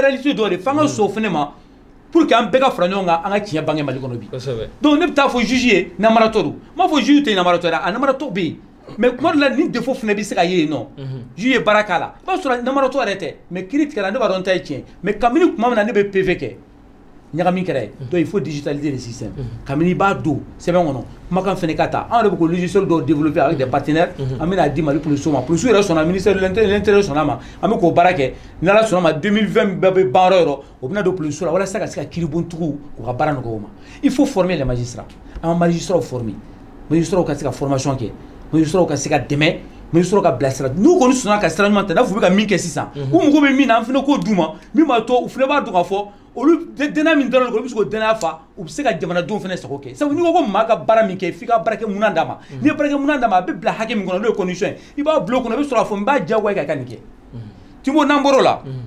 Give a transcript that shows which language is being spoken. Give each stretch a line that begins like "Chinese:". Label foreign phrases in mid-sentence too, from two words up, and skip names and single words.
Bambara: réalité dɔ de f'an ka sɔn o fana ma
French: pour que
Bambara: an bɛɛ ka fara ɲɔgɔn kan an ka tiɲɛ bange Mali kɔnɔ bi donc ne bɛ taa fɔ juge ye namaratɔ don n m'a fɔ juge tɛ namaratɔ ye a namaratɔ bɛ yen mais kuma dɔ la ni défaut fana bɛ se ka ye yen nɔ juge ye baara k'a la i b'a sɔrɔ namaratɔ yɛrɛ tɛ mais kiiri tigɛra ne b'a dɔn n ta ye tiɲɛ mais kabini tuma min na ne bɛ PV kɛ ɲagami kɛra ye
French: donc il faut digitaliser le système
Bambara: kabini i b'a don sɛbɛn kɔnɔ kumakan fana ka ta anw de bɛ ko logiciel dɔw
French: développer avec des partenaires
Bambara: an bɛna di Mali policiers ma policiers yɛrɛ sɔnna ministère
French: de l'intérieur
Bambara: sɔnna ma an bɛ k'o baara kɛ ni Ala sɔnna ma 2020 bɛɛ bɛ ban yɔrɔ yɔrɔ o bɛna don policiers la walasa ka se ka kiiribontigiw u ka baara nɔgɔya u ma
French: il faut former les magistrats
Bambara: an ka magistrats former magistrats ka se ka formation kɛ magistrats ka se ka dɛmɛ magistrats ka bilasira n'u kɔni sɔnna ka sira ɲuman ta n'a fɔ u bɛ ka min kɛ sisan u mago bɛ min na an fana k'o d'u ma min b'a to u fana b'a dɔn k'a fɔ olu dɛnɛ min dɔrɔn olu bɛ se k'o dɛnɛya fa u bɛ se ka jamanadenw fana sago kɛ sabu n'i ko ko maa ka baara min kɛ f'i ka baara kɛ munan d'a ma n'i ye baara kɛ munan d'a ma a bɛ bila hakɛ min kɔnɔ n'o ye condition ye i b'a bila o kɔnɔ i bɛ sɔrɔ k'a fɔ n b'a diyagoya ka nin kɛ Timbo n'an bɔr'o la